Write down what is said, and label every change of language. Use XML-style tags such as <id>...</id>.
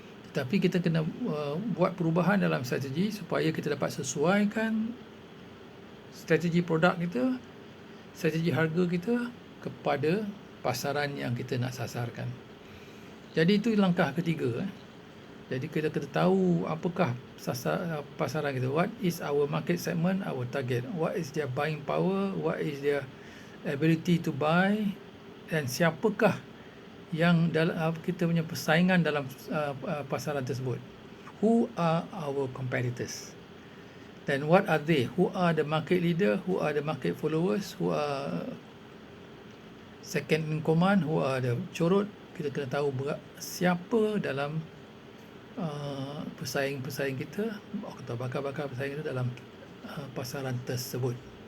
<ms>Tetapi kita kena buat perubahan dalam strategi supaya kita dapat sesuaikan strategi produk kita, strategi harga kita kepada pasaran yang kita nak sasarkan. Jadi itu langkah ketiga. Jadi kita kena tahu apakah pasaran kita.</ms> <en>What is our market segment, our target. What is their buying power, what is their ability to buy,</en> <ms>dan siapakah yang dalam kita punya persaingan dalam pasaran tersebut.</ms> <en>Who are our competitors? Then what are they? Who are the market leader? Who are the market followers? Who are second in command? Who are the corot?</en> <ms>Kita kena tahu siapa dalam pesaing-pesaing kita atau bakal-bakal pesaing kita dalam pasaran tersebut.</ms>